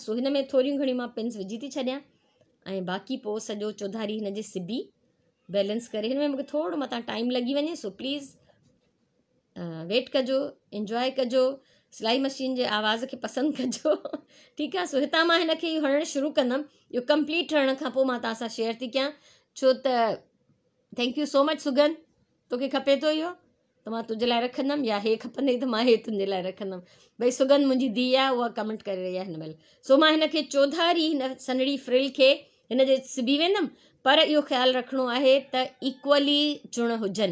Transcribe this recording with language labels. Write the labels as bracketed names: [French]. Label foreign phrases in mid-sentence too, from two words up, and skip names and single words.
[Sindhi] सो हिन में थोरियूं घणियूं मां पिन्स विझी थी छॾियां, ऐं बाक़ी पोइ सॼो चौधारी हिन जे सिबी बैलेंस करे। हिन में मूंखे थोरो मथां टाइम लॻी वञे, सो [English] please wait [Sindhi] कजो, इंजॉय कजो, सिलाई मशीन जे आवाज़ खे पसंदि कजो। ठीकु आहे। सो हितां मां हिन खे हणणु शुरू कंदमि। इहो कंप्लीट हणण खां पोइ मां तव्हां सां शेयर थी कयां, छो त [English] thank you so much [Sindhi] सुगन, तोखे खपे थो इहो त मां तुंहिंजे लाइ रखंदमि, या हे खपंदई त मां हे तुंहिंजे लाइ रखंदमि। भई सुगन मुंहिंजी धीउ आहे, उहा कमेंट करे रही आहे हिन महिल। सो मां हिन खे चौधारी हिन सनड़ी फ्रिल खे हिन जे सिबी वेंदमि, पर इहो ख़्यालु रखिणो आहे त इक्वली चुण हुजनि।